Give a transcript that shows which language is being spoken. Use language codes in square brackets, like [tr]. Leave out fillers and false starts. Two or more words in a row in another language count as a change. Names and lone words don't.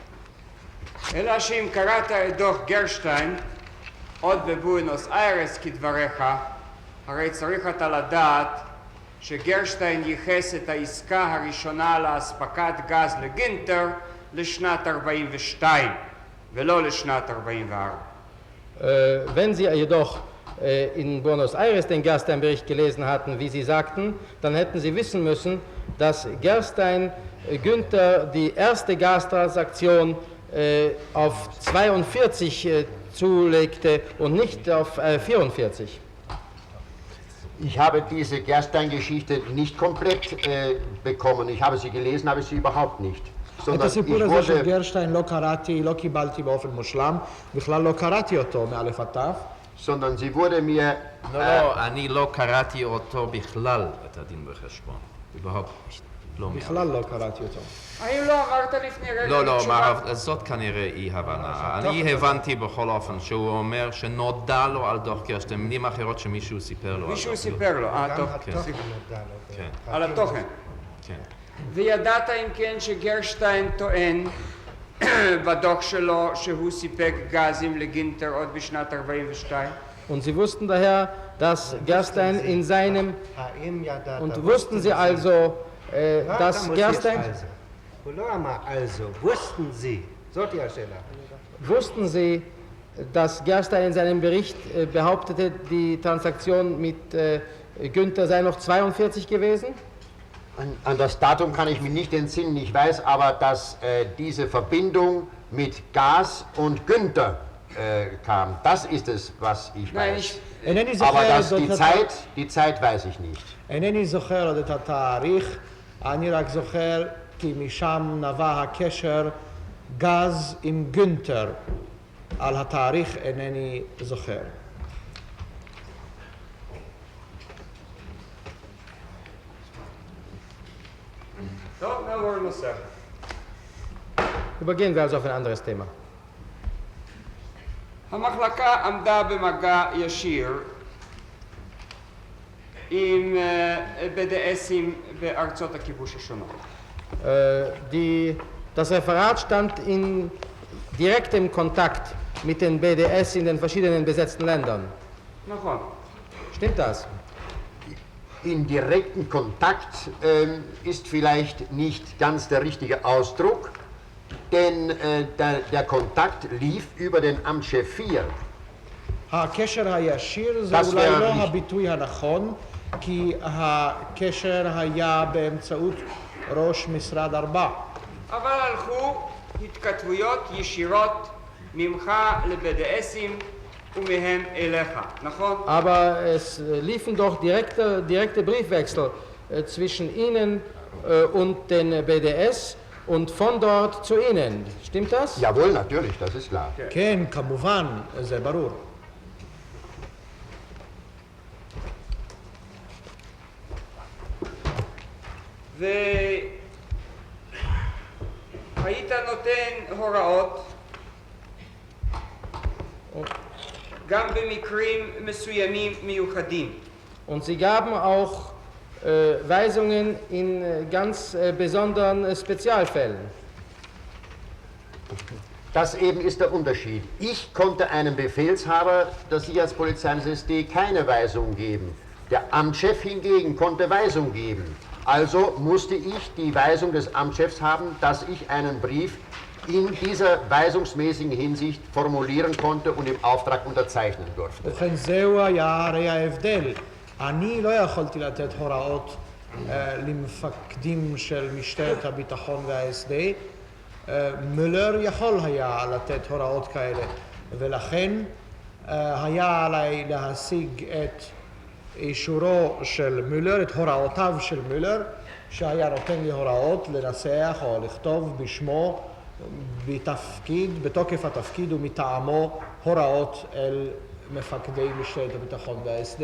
[he] אלא שאם קראת את דוח גרשטיין, עוד בבואנוס איירס כדבריך, הרי צריך אתה לדעת שגרשטיין ייחס את העסקה הראשונה לאספקת גז לגינטר לשנת 42 ולא לשנת 44. [de] Wenn Sie jedoch in Buenos Aires den Gerstein-Bericht gelesen hatten, wie Sie sagten, dann hätten Sie wissen müssen, dass Gerstein Günther die erste Gastransaktion auf 42 zulegte und nicht auf 44. Ich habe diese Gerstein-Geschichte nicht komplett bekommen. Ich habe sie gelesen, habe sie überhaupt nicht. [he] את הסיפור הזה של גרשטיין לא קראתי, לא קיבלתי באופן מושלם, בכלל לא קראתי אותו מאלף עד תף. [de] sondern sie wurde mir... [he] לא, אני לא קראתי אותו בכלל, את הדין בחשבון. überhaupt לא מעט. בכלל לא קראתי אותו. האם לא אמרת לפני רגע לא, תשובה? זאת כנראה אי הבנה. אני הבנתי בכל אופן שהוא אומר שנודע לו על דוח גרשטיין, מילים אחרות שמישהו סיפר לו. מישהו סיפר לו, טוב. כן. על התוכן. כן. וידעת אם כן שגרשטיין טוען בדוח שלו שהוא סיפק גזים לגינטר עוד בשנת 42? [de] Und Sie wussten daher, dass Gerstein in seinem... Und wussten Sie also, dass Gerstein... Also, wussten Sie, [he] זאת היא השאלה. [de] Wussten Sie, dass Gerstein in seinem Bericht behauptete, die Transaktion mit Günther sei noch 42 gewesen? An das Datum kann ich mich nicht entsinnen. Ich weiß aber, dass diese Verbindung mit Gas und Günther kam. Das ist es, was ich weiß. Aber die Zeit weiß ich nicht. [he] אינני זוכר עוד את התאריך, אני רק זוכר כי משם נבע הקשר גז עם גונטר. על התאריך אינני זוכר. טוב, נעבור נוסף. [de] Übergehen wir also auf ein anderes Thema. [he] המחלקה עמדה במגע ישיר עם BDSים בארצות הכיבוש השונות. [de] Das Referat stand in direktem Kontakt mit den BDS in den verschiedenen besetzten Ländern. [he] נכון. [de] Stimmt das? In direkten Kontakt ist vielleicht nicht ganz der richtige Ausdruck, denn der Kontakt lief über den Amtschef 4. [he] הקשר הישיר זה אולי לא הביטוי הנכון, כי הקשר היה באמצעות ראש משרד 4. אבל הלכו התכתבויות ישירות ממך ל-BDSים ומהם אליך, נכון? [de] Aber es liefen doch direkte Briefwechsel zwischen Ihnen und den BDS und von dort zu Ihnen. Stimmt das? Jawohl, natürlich, das ist klar. [he] כן, כמובן, זה ברור. והיית נותן הוראות גם במקרים מסוימים מיוחדים. [de] Und Sie gaben auch Weisungen in ganz besonderen Spezialfällen. Das eben ist der Unterschied. Ich konnte einem Befehlshaber der Sicherheitspolizei des SD keine Weisung geben. Der Amtschef hingegen konnte Weisung geben. Also musste ich die Weisung des Amtschefs haben, dass ich einen Brief in dieser weisungsmäßigen Hinsicht formulieren konnte und im Auftrag unterzeichnen durfte. [he] ובכן זהו היה הרי ההבדל. אני לא יכולתי לתת הוראות למפקדים של משטרת הביטחון וה-SD, מולר יכול היה לתת הוראות כאלה, ולכן היה עליי להשיג את אישורו של מולר, את הוראותיו של מולר, שהיה נותן לי הוראות לנסח או לכתוב בשמו בתוקף התפקיד ומטעמו הוראות אל מפקדי משטרת הביטחון וה-SD.